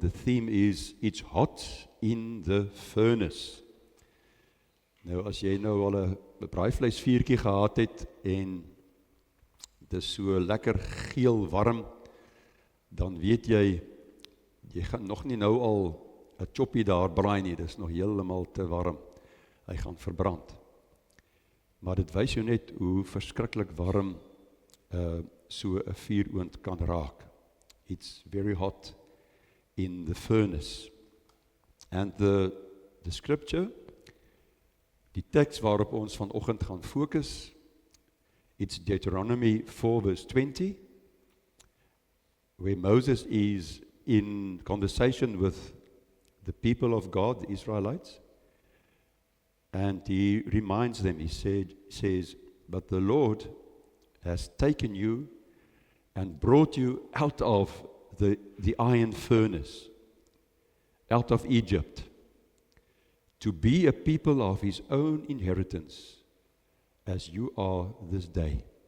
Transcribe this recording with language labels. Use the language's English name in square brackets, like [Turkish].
[English] The theme is It's hot in the furnace. [Afrikaans] Nou, as jy nou al 'n braaivleisvuurtjie gehad het en dis so lekker geel warm, dan weet jy gaan nog nie nou al 'n choppie daar braai nie, dis nog heeltemal te warm. Hy gaan verbrand. Maar dit wys jou net hoe verskriklik warm so 'n vuuroond kan raak. [English] It's very hot in the furnace. And the scripture, [Afrikaans] die teks waarop ons vanoggend gaan fokus, [English] it's Deuteronomy 4 verse 20, where Moses is in conversation with the people of God, the Israelites, and he reminds them, he says, but the Lord has taken you and brought you out of the iron furnace, out of Egypt, to be a people of his own inheritance, as you are this day.